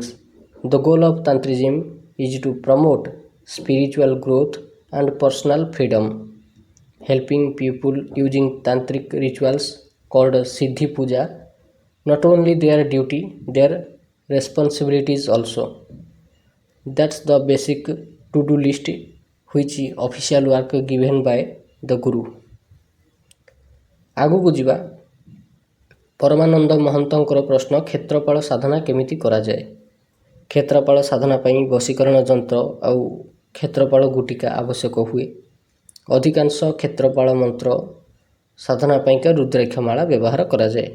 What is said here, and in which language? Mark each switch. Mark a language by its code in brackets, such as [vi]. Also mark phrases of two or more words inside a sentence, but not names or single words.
[en] The goal of Tantrism is to promote spiritual growth and personal freedom, helping people using tantric rituals called Siddhi Puja not only their duty, their responsibilities also. That's the basic to-do list which official work given by the Guru. [or] ଆଗକୁ ଯିବା ପରମାନନ୍ଦ ମହନ୍ତଙ୍କର ପ୍ରଶ୍ନ, କ୍ଷେତ୍ରପାଳ ସାଧନା କେମିତି କରାଯାଏ? କ୍ଷେତ୍ରପାଳ ସାଧନା ପାଇଁ ବଶୀକରଣ ଯନ୍ତ୍ର ଆଉ କ୍ଷେତ୍ରପାଳ ଗୁଟିକା ଆବଶ୍ୟକ ହୁଏ। ଅଧିକାଂଶ କ୍ଷେତ୍ରପାଳ ମନ୍ତ୍ର ସାଧନା ପାଇଁକା ରୁଦ୍ରାକ୍ଷମାଳା ବ୍ୟବହାର କରାଯାଏ।